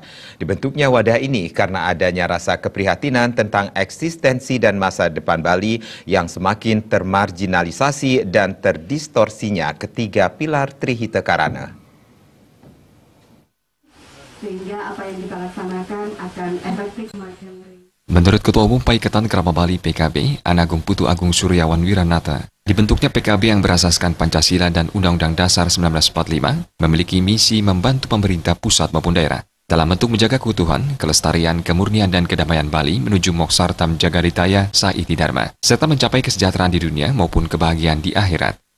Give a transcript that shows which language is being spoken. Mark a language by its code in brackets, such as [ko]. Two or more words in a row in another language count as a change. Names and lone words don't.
[id] Dibentuknya wadah ini karena adanya rasa keprihatinan tentang eksistensi dan masa depan Bali yang semakin termarginalisasi dan terdistorsinya ketiga pilar Trihita Karana. Sehingga apa yang kita laksanakan akan efektif. Menurut Ketua Umum Paiketan Krama Bali PKB, Anagung Putu Agung Suryawan Wiranata, dibentuknya PKB yang berasaskan Pancasila dan Undang-Undang Dasar 1945 memiliki misi membantu pemerintah pusat maupun daerah dalam bentuk menjaga keutuhan, kelestarian, kemurnian, dan kedamaian Bali menuju [sa] Moksartam Jagaritaya Saiti Dharma, [id] serta mencapai kesejahteraan di dunia maupun kebahagiaan di akhirat.